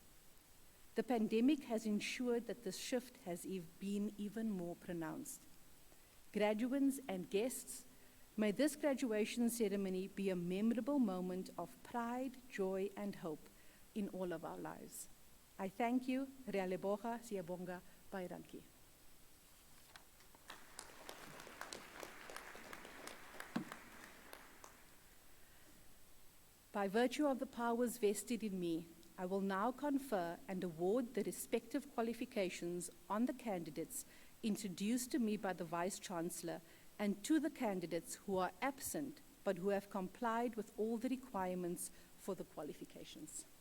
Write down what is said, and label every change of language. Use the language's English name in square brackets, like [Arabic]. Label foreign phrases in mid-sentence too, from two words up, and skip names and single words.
[English] The pandemic has ensured that this shift has been even more pronounced. Graduates and guests, may this graduation ceremony be a memorable moment of pride, joy, and hope in all of our lives. I thank you. [Northern Sotho] Re a leboga, [Zulu] siyabonga, [Afrikaans] baie dankie. [English] By virtue of the powers vested in me, I will now confer and award the respective qualifications on the candidates introduced to me by the Vice-Chancellor and to the candidates who are absent but who have complied with all the requirements for the qualifications.